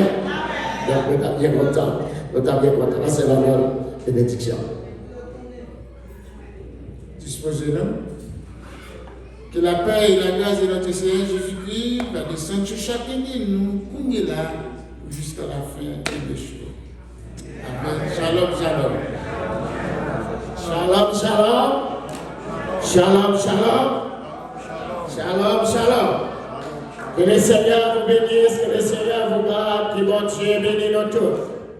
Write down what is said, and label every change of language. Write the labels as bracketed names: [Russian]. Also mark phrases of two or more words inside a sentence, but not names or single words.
[French] Donc nous sommes bien contents. Nous sommes bien contents. C'est la même bénédiction. Disposez-nous. Que la paix et la grâce de notre Seigneur Jésus-Christ va descendre sur chacun de nous, comme il est là, jusqu'à la fin des choses. Amen. [Hebrew] שלום, שלום. שלום, שלום. שלום, שלום. שלום, שלום. [French] Que le Seigneur vous bénisse, que le Seigneur vous garde, que bon Dieu bénisse nous tous.